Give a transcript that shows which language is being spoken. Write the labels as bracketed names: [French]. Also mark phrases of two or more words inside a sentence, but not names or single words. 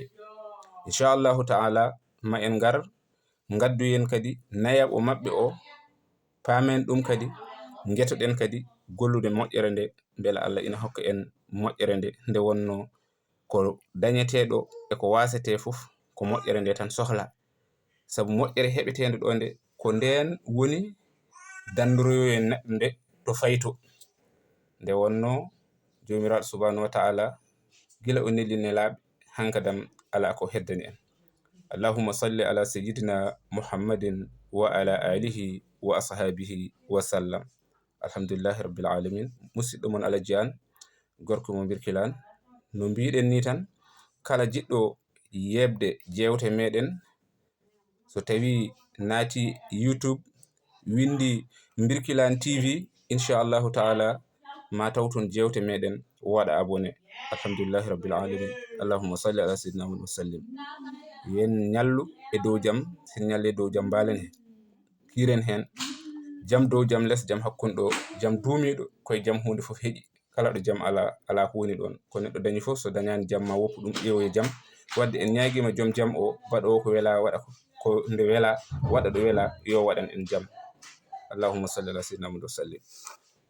[Arabic] إن شاء الله تعالى [Fula] ma en gar gadduyen kadi nayaɓo maɓɓe o, paamen ɗum kadi guetoɗen kadi gollude moƴƴere nde, beela Allah ina hokka en moƴƴere nde, nde wonno ko dañeteɗo e ko wasete fof ko moƴƴere nde tan sohla. Sabu moƴƴere heɓetende ɗo nde ko nden woni dandoroyo neɗɗo nde to fayto. Nde wonno jomiraɗo [Arabic] سبحانه وتعالى [Fula] gila o nelli nelaɓe hankadam ala ko heddani en. [Arabic] اللهم صل على سيدنا محمد وعلى آله وأصحابه وسلم. الحمد لله رب العالمين. [Fula] Musidɗo mon Alaji An, gorko mo Birkilane. No mbiɗen ni tan, kala jiɗɗo yebde jewte meɗen, so tawi naati YouTube windi Birkilane TV, [Arabic] إن شاء الله تعالى [Fula] ma taw ton jewte meɗen, waɗa abonné. [Arabic] الحمد لله رب العالمين اللهم صل على سيدنا محمد وسلم. [Fula] Yen ñallu e dow jam, sen ñalle dow jam mbalen hen, kiren hen jam dow jam less, jam hakkunɗo, jam duumiɗo koye jam hunde fof heeƴi. Kala ɗo jam ala huwoni ɗon, ko neɗɗo dañi fof so dañani jam ma woppu ɗum ƴeewoye jam. Wadde en ñaguima joom jam o waɗowo ko wela waɗa ko nde wela, waɗa ɗo wela, yo waɗan en jam. [Arabic] اللهم صل على سيدنا محمد وسلم.